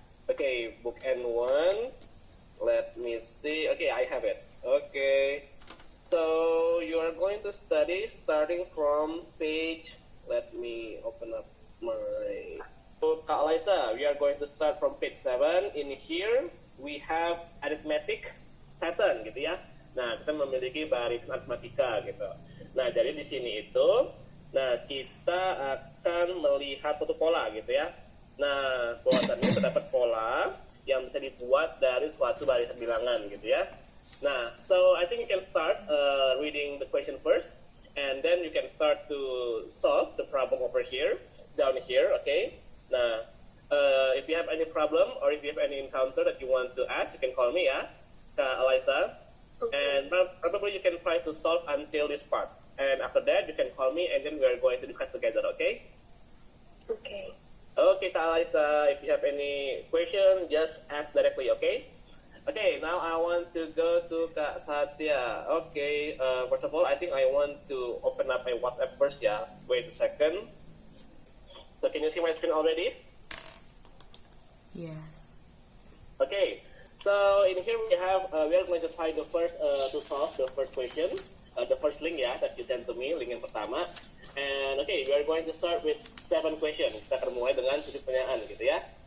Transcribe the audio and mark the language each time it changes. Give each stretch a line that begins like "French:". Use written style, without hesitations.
English: Okay, book N1, let me see, okay, I have it. Okay, so you are going to study starting from page, let me open up my... So, Kak Eliza, we are going to start from page 7. In here, we have arithmetic pattern
Indonesian: gitu ya. Nah, kita memiliki barisan aritmatika gitu. Nah, jadi di sini itu, nah kita akan melihat satu pola gitu ya. Nah, bahwasannya terdapat pola yang bisa dibuat dari suatu barisan bilangan gitu ya.
English: Nah, so I think you can start reading the question first, and then you can start to solve the problem over here, down here, okay? Nah, if you have any problem or if you have any encounter that you want to ask, you can call me, ya, Kak Eliza. Okay. And probably you can try to solve until this part. And after that, you can call me and then we are going to discuss together, okay? Okay. Okay, Kak Eliza, if you have any question, just ask directly, okay? Okay, now I want to go to Kak Satya. Okay, first of all, I think I want to open up my WhatsApp first, yeah. Wait a second. So can you see my screen already? Yes. Okay, so in here we have, we are going to try the first, to solve the first question, the first link ya, that you sent to me,
Indonesian: link yang pertama.
English: And okay, we are going to start with 7 questions.
Indonesian: Kita akan mulai dengan 7 pertanyaan gitu ya.